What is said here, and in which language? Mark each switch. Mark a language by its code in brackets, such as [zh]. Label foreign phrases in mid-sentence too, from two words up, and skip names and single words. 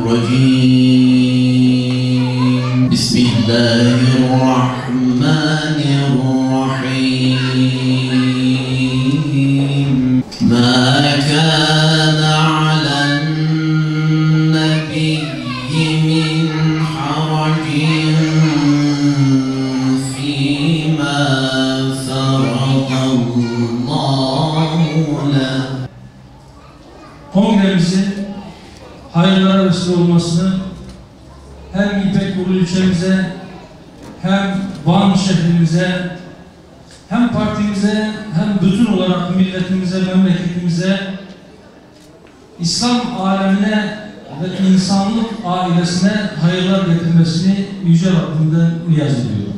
[ar] الرجيم بسم الله الرحمن الرحيم ما كان على النبي من حرج فيما فرض الله له. [tr] Kongremizin hayırlara vesile olmasını hem İpek Yolu ilçemize, hem Van şehrimize, hem partimize, hem bütün olarak milletimize, memleketimize, İslam alemine ve insanlık ailesine hayırlar getirmesini Yüce Rabbimden niyaz ediyorum.